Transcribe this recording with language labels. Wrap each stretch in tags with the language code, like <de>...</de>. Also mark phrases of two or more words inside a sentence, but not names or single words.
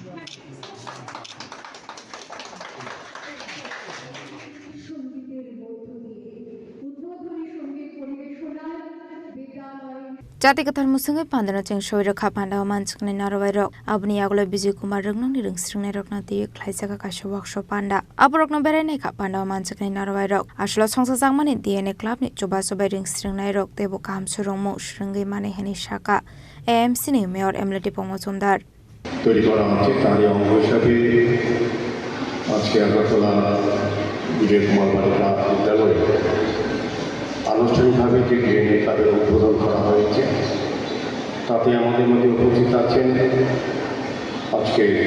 <trp>Jati kathar musungai pandana cheng shoi rakha panda manchkne narwai rok abni aglo Bijoy Kumar rungno ni rungsringnai rokna ti khlaijaka kaisa workshop panda aborokno berai kha panda manchkne narwai rok aslo songsa jangmani</trp> <en>DNA club</en> <trp>ni choba sobai rungsringnai rok tebo kam surongmo sringai mane heni shaka AMC ni Mayor Emily Dipok Mujumdar</trp> <bn>তৈরি করা হচ্ছে তারই অঙ্গ হিসাবে আজকে আগরতলা বিজয় কুমার বালিকা বিদ্যালয়ে আনুষ্ঠানিকভাবে যে</bn> <en>DNA club</en> <bn>উদ্বোধন করা হয়েছে তাতে আমাদের মধ্যে উপস্থিত আছেন আজকে</bn>